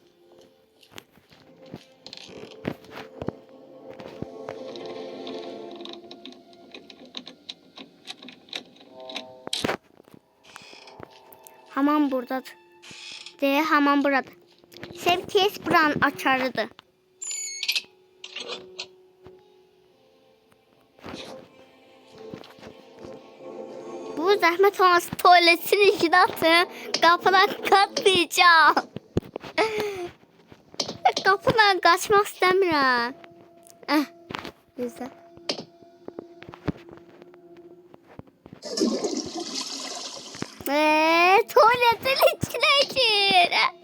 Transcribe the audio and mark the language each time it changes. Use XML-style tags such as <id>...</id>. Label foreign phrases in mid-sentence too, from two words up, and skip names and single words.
<az>Hamam buradadır. Hamam burada. Sevkiyes buranın açarıdır. Bu zəhmət olmasa</az> <tr>tuvaletin içine atın. Kapıdan katlayacağım. Kapıdan kaçmak istemiyorum. Güzel. Tuvaletin içine gir.</tr>